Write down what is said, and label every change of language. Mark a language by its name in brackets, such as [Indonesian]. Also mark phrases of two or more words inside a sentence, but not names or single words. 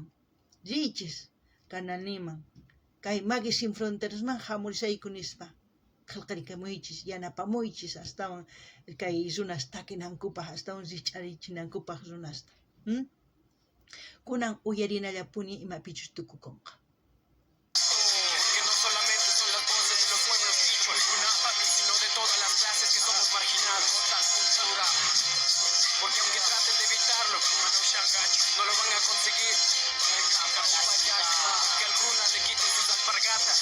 [Quechua] Riychis kananiman, kay Magui Sin Fronterasman hamurisayku nispa. Qillqarikamuychis, yanapamuychis astawan kay runas takinankupaq, astawan richarichinakupaq runasta. Kunan uyarinallapuni imapichus tukukunqa. [Spanish] Que no solamente son las voces de los pueblos quichuas, sino de todas las clases que somos marginados. Tal cultura. Porque aunque traten de evitarlo, no lo van a conseguir. Que algunas le quiten sus alpargatas.